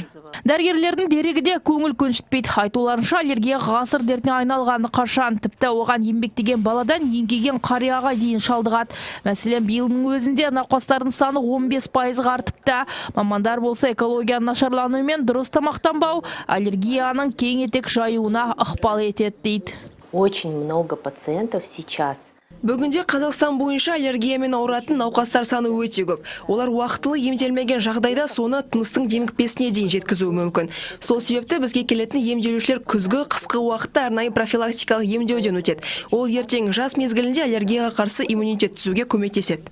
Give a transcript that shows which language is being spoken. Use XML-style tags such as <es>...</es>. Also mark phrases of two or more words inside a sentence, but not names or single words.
<kk>Дәрігерлердің дерегі де көңіл көншітпейді. Айтуларынша аллергия ғасыр дертіне айналғаны қашан, тіпті оған еңбектеген баладан еңкейген қарияға дейін шалдығады. Мәселен, биылдың өзінде науқастардың саны 15%-ға артыпты. Мамандар болса экологияның нашарлануы мен дұрыс тамақтанбау аллергияның кең етек жаюына ықпал етеді дейді.</kk> <ru>Очень много пациентов сейчас.</ru> <kk>Бүгінде Қазақстан бойынша аллергиямен ауыратын науқастар саны өте көп. Олар уақытылы емделмеген жағдайда соны тыныстың демікпесіне дейін жеткізуі мүмкін. Сол себепті бізге келетін емделушілер күзгі, қысқы уақытта арнайы профилактикалық емдеуден өтеді. Ол ертең жаз мезгілінде аллергияға қарсы иммунитет түзуге көмектеседі.</kk>